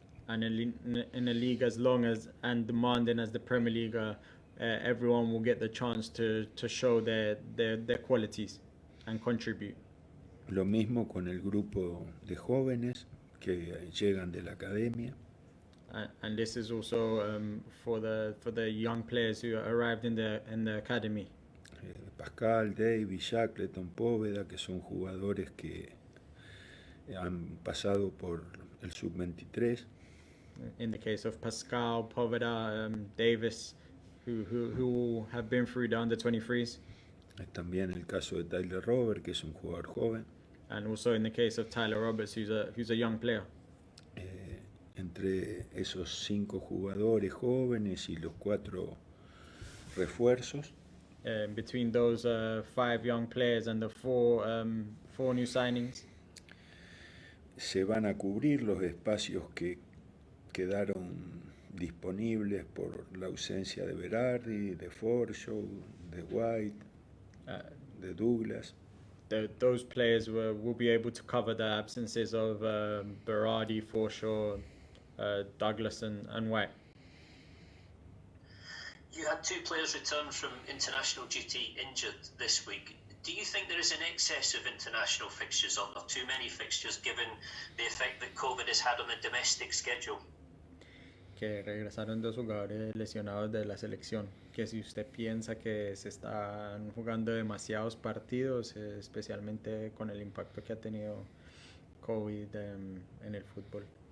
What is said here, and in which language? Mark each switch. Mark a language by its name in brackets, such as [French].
[English] And in a league as long and demanding as the Premier League, everyone will get the chance to show their qualities and contribute. [Spanish] Lo mismo con el grupo de jóvenes que llegan de la academia. [English] And this is also for the young players who arrived in the academy. [Spanish] Pascal, David, Shackleton, Póveda, que son jugadores que han pasado por el sub-23. [English] In the case of Pascal, Poveda, Davis, who have been through the under-23s. [Spanish] También el caso de Tyler Robert, que es un jugador joven. [English] And also in the case of Tyler Roberts, who's a young player. [Spanish] Entre esos 5 jugadores jóvenes y los 4 refuerzos. [English] Between those 5 young players and the 4 new signings. [Spanish] Se van a cubrir los espacios que quedaron disponibles por la ausencia de Berardi, de Forshaw, de White, de Douglas. [English] Those players will be able to cover the absences of Berardi, Forshaw, Douglas and White. You had 2 players return from international duty injured this week. Do you think there is an excess of international fixtures or too many fixtures given the effect that COVID has had on the domestic schedule? [Spanish] Que regresaron 2 jugadores lesionados de la selección. Que si usted piensa que se están jugando demasiados partidos, especialmente con el impacto que ha tenido COVID en el fútbol.